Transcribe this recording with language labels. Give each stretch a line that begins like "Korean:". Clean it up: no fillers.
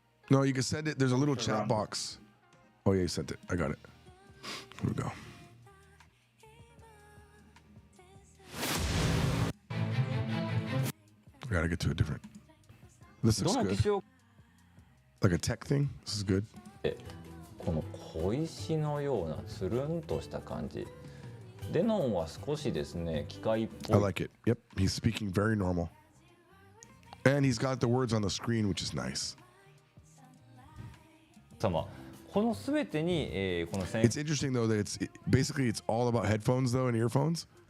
English: No, you can send it. There's a little chat box. Oh yeah, you sent it. I got it. Here we go. We gotta get to a different. This looks good. Like a tech thing. This is good.
Japanese: この小石のようなつるんとした感じ。デノンは少しですね、機械っぽい。
English: I like it. Yep, he's speaking very normal. And he's got the words on the screen, which is nice.
Japanese: このすべてに、この
English: It's interesting though that basically it's all about headphones though and earphones.